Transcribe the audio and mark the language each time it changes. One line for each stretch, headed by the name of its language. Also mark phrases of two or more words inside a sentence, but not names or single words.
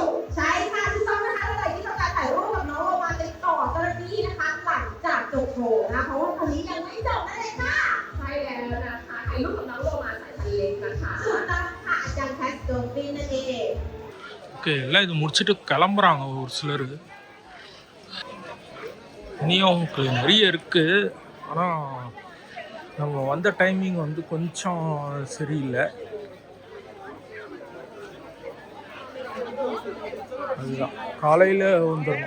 Thai: ใช่ค่ะทุกท่านนะคะท่านใดที่ต้องการถ่ายรูปกับน้องโรมาติดต่อเจ้าหน้าที่นะคะหลังจากจบโชว์นะเพราะว่าคนนี้ยังไม่จบนั่นเองค่ะใช่แล้วนะคะถ่ายรูปกับน้องโรมาสายพันธุ์เล็กนะคะถูกต้องค่ะอาจารย์แคสโดฟินนั่นเอง
Tamil: ஓகே எல்லாம் இது முடிச்சுட்டு கிளம்புறாங்க ஒரு சிலர். இனியும் அவங்களுக்கு நிறைய இருக்குது. ஆனால் நம்ம வந்த டைமிங் வந்து கொஞ்சம் சரியில்லை. அதுதான் காலையில் வந்துடணும்.